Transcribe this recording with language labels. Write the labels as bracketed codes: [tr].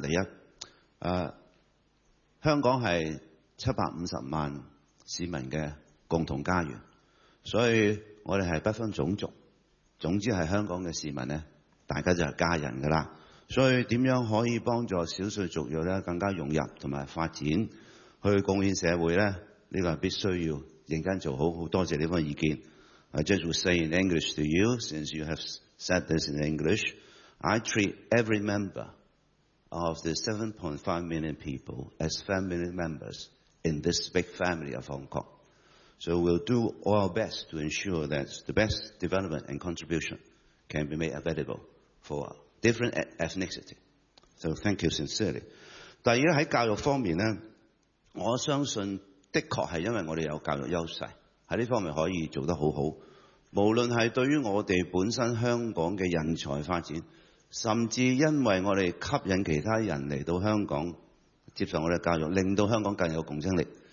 [yue] 第一，香港係750萬市民的共同家園，所以我們是不分種族，總之是香港的市民呢，大家就是家人的了。所以怎樣可以幫助少數族裔更加融入和發展去貢獻社會呢？呢个系必须要认真做好。好多谢你份意见。 [en] I just will say in English to you, since you have said this in English, I treat every member of the 7.5 million people as family members in this big family of Hong Kong. So we'll do our best to ensure that the best development and contribution can be made available for different ethnicity. So thank you sincerely. [yue] 第二，在教育方面呢，我相信的确是因为我们有教育优势，在这方面可以做得很好。无论是对于我们本身香港的人才发展，甚至因为我们吸引其他人来到香港接受我们的教育，令到香港更有竞争力。